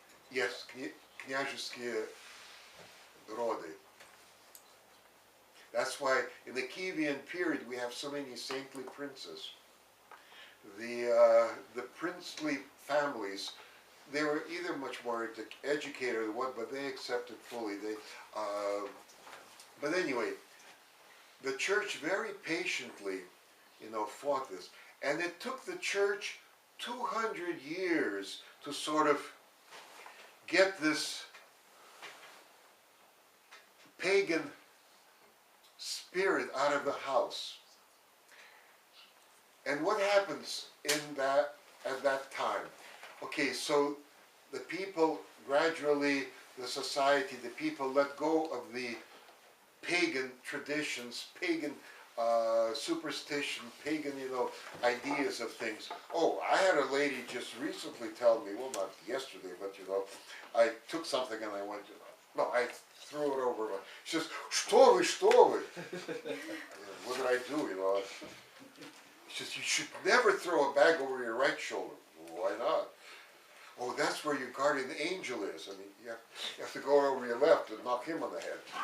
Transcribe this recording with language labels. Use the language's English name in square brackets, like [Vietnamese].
[English] yes, [Russian] княжеские роды. [English] That's why in the Kievan period we have so many saintly princes. The princely families, they were either much more educated or what, but they accepted fully. But anyway, the church very patiently, fought this, and it took the church 200 years to sort of get this pagan spirit out of the house. And what happens at that time? Okay, so the people gradually, the society, the people let go of the pagan traditions, pagan superstition, pagan, ideas of things. Oh, I had a lady just recently tell me, well, not yesterday, but I took something and I went, I threw it over. She says, [Russian] "Что вы, что вы?" [English] What did I do, She says, "You should never throw a bag over your right shoulder." Why not? Oh, that's where your guardian angel is. I mean, you have to go over your left and knock him on the head.